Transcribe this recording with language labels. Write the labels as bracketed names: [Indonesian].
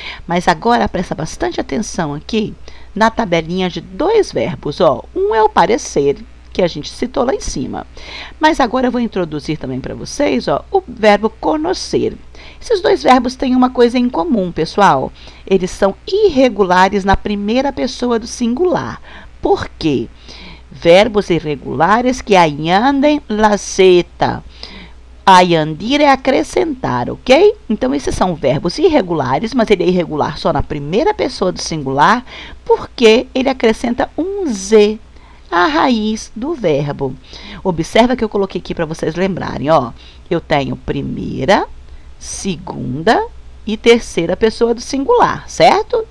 [Portuguese] Mas agora presta bastante atenção aqui na tabelinha de dois verbos. Um é o parecer, que a gente citou lá em cima. Mas agora eu vou introduzir também para vocês o verbo conhecer. Esses dois verbos têm uma coisa em comum, pessoal. Eles são irregulares na primeira pessoa do singular. Por quê? [Spanish] Verbos irregulares que añaden la zeta. [Portuguese] Añadir é acrescentar, ok? Então, esses são verbos irregulares, mas ele é irregular só na primeira pessoa do singular, porque ele acrescenta um Z a raiz do verbo. Observa que eu coloquei aqui para vocês lembrarem, eu tenho primeira, segunda e terceira pessoa do singular, certo?